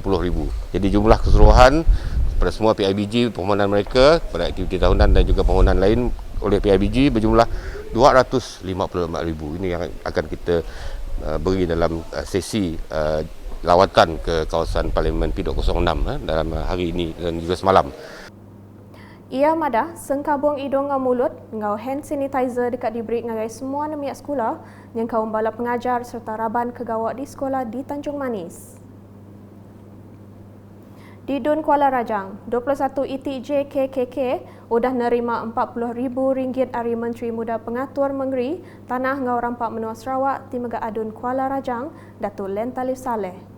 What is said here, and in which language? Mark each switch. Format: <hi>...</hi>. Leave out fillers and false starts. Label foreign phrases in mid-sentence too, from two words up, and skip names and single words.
<ms>Jadi jumlah keseluruhan pada semua PIBG permohonan mereka pada aktiviti tahunan dan juga permohonan lain oleh PIBG berjumlah 254,000. Ini yang akan kita beri dalam sesi lawatan ke kawasan Parlimen P206 dalam hari ini dan juga semalam.</ms> <iba>Ia madah sengkabung hidung ngau mulut ngau</iba> <en>hand sanitizer</en> <iba>dekat diberi ngagai semua nemiak sekolah yang kaum bala pengajar serta raban kegawak di sekolah di Tanjung Manis. Di Dun Kuala Rajang, 21 ITJ KKK udah nerima RM40,000 dari Menteri Muda Pengatur Mengeri Tanah Ngau Rampak Menua Sarawak Timega Adun Kuala Rajang, Datuk Len Talif Saleh.</iba>